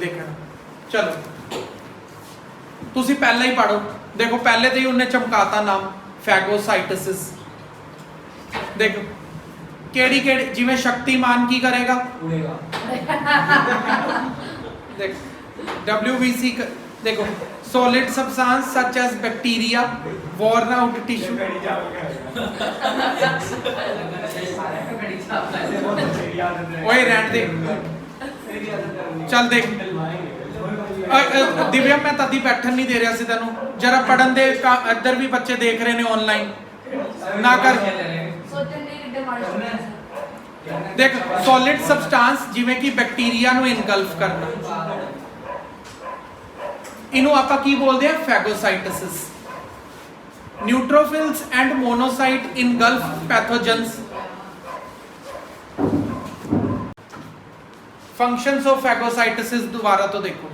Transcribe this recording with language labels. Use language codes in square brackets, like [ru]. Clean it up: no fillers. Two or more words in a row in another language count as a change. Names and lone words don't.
[pa] ਦੇਖਣਾ ਚਲੋ ਤੁਸੀਂ ਪਹਿਲਾਂ ਹੀ ਪੜੋ। ਦੇਖੋ ਪਹਿਲੇ ਤੇ ਹੀ ਉਹਨੇ ਚਮਕਾਤਾ ਨਾਮ ਫੈਗੋਸਾਈਟਸਿਸ। ਦੇਖੋ ਕਿਹੜੀ ਕਿਹੜੀ, ਜਿਵੇਂ ਸ਼ਕਤੀਮਾਨ ਕੀ ਕਰੇਗਾ, ਦੇਖ WBC ਦੇਖੋ [en] solid substance such as bacteria, worn out tissue। [pa] ਓਏ ਰਹਿਣ ਦੇ, ਚੱਲ ਦੇਖ ਦਿਵਿਆ ਮੈਂ ਤਦੀ ਬੈਠਣ ਨਹੀਂ ਦੇ ਰਿਹਾ ਸੀ ਤੈਨੂੰ, ਜ਼ਰਾ ਪੜ੍ਹਨ ਦੇ। ਇੱਧਰ ਭੀ ਬੱਚੇ ਦੇਖ ਰਹੇ ਨੇ ਔਨਲਾਈਨ, ਨਾ ਕਰ। ਦੇਖ [en] solid substance [pa] ਜਿਵੇਂ ਕਿ ਬੈਕਟੀਰੀਆ ਨੂੰ ਇਨਗਲਫ ਕਰਨਾ, ਇਹਨੂੰ ਆਪਾਂ ਕੀ ਬੋਲਦੇ ਆ, ਫੈਗੋਸਾਈਟਸਿਸ। [en] Neutrophils and monocyte engulf pathogens. Functions of phagocytosis [pa] ਦੁਬਾਰਾ ਤੋਂ ਦੇਖੋ।